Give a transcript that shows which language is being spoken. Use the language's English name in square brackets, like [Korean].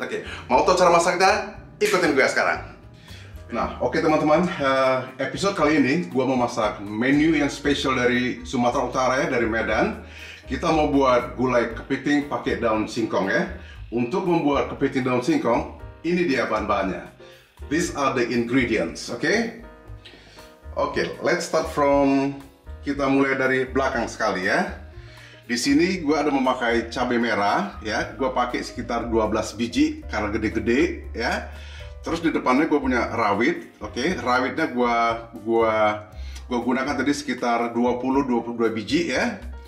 [Indonesian] Oke, mau tahu cara masaknya? Ikutin gue sekarang. Nah, oke teman-teman, episode kali ini gue mau masak menu yang spesial dari Sumatera Utara ya, dari Medan. Kita mau buat gulai kepiting pakai daun singkong ya. Untuk membuat kepiting daun singkong, ini dia bahan-bahannya. [English] These are the ingredients, oke? [Indonesian] Oke, [English] let's start from, [Indonesian] kita mulai dari belakang sekali ya. Di sini gue ada memakai cabai merah ya, gue pakai sekitar 12 biji karena gede-gede ya. Terus di depannya gue punya rawit, oke. Rawitnya gue gunakan tadi sekitar 20-22 biji ya.